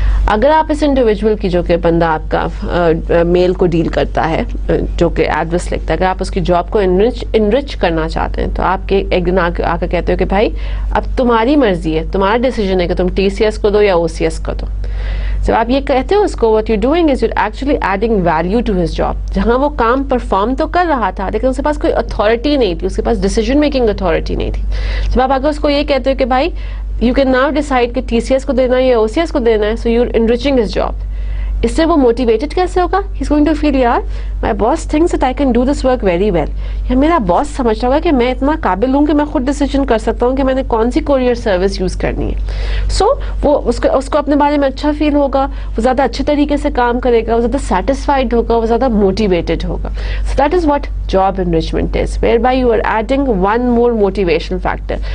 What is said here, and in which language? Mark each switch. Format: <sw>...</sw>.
<ur>اگر آپ اس انڈیویجول کی جو کہ بندہ آپ کا میل کو ڈیل کرتا ہے جو کہ ایڈریس لکھتا ہے, اگر آپ اس کی جاب کو انرچ کرنا چاہتے ہیں تو آپ کے ایک دن آ کے کہتے ہو کہ بھائی اب تمہاری مرضی ہے, تمہارا ڈیسیجن ہے کہ تم ٹی سی ایس کو دو یا او سی ایس کو دو. جب آپ یہ کہتے ہو اس کو,</ur> <en>what you're doing is you're actually adding value to his job.</en> <ur>جہاں وہ کام پرفارم تو کر رہا تھا لیکن اس کے پاس کوئی اتھارٹی نہیں تھی, اس کے پاس ڈیسیجن میکنگ اتھارٹی نہیں تھی. جب آپ اگر اس کو یہ کہتے ہو کہ بھائی</ur> <en>you can now decide</en> <ur>کہ ٹی سی ایس کو دینا ہے یا او سی ایس کو دینا ہے,</ur> <en>so you're enriching his job.</en> <ur>اس سے وہ موٹیویٹڈ کیسے ہوگا؟</ur> <en>he's going to feel یار my boss thinks that I can do this work very well.</en> <ur>یا میرا باس سمجھ رہا ہوگا کہ میں اتنا قابل ہوں کہ میں خود ڈیسیجن کر سکتا ہوں کہ میں نے کون سی کوریئر سروس یوز کرنی ہے. سو وہ اس کو اپنے بارے میں اچھا فیل ہوگا, وہ زیادہ اچھے طریقے سے کام کرے گا, وہ زیادہ سیٹسفائڈ ہوگا, وہ زیادہ موٹیویٹڈ ہوگا.</ur> <en>So that is what job enrichment is, whereby you are adding one more motivation factor.</en>